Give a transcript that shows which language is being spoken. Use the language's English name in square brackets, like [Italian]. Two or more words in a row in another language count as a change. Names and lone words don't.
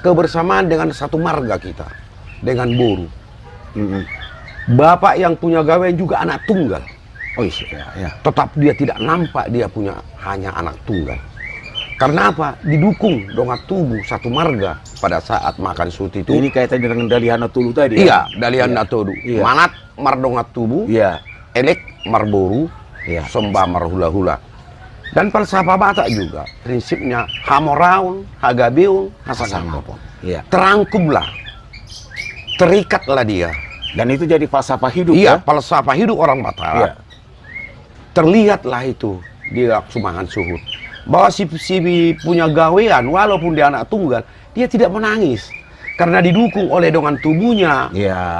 [Indonesian] Kebersamaan dengan satu marga kita, dengan Boru. Bapak yang punya gawean juga anak tunggal. Oh iya, ya. Tetap dia tidak nampak dia punya hanya anak tunggal. Karena apa? Didukung [Batak Toba] dongat tubuh [Indonesian] satu marga pada saat Makan Suhut itu. Ini kaitannya dengan Dalihan Natolu tadi Iya, Dalihan Natolu. Iya. [Batak Toba] Manat mardongat tubuh, [Indonesian] Iya. [Batak Toba] elek marboru, [Indonesian] Iya. [Batak Toba] sembah marhula-hula. [Indonesian] Dan falsafah Batak juga prinsipnya [Batak Toba] hamoraun, hagabeun, hasangapon. [Indonesian] Iya. Terangkumlah, terikatlah dia. Dan itu jadi falsafah hidup Iya, ya. falsafah hidup orang Batak. Iya. Terlihatlah itu di Mangan Suhut. Bahwa si punya gawean, walaupun dia anak tunggal, dia tidak menangis. Karena didukung oleh [Batak Toba] dongan tubuhnya, [Indonesian] Iya.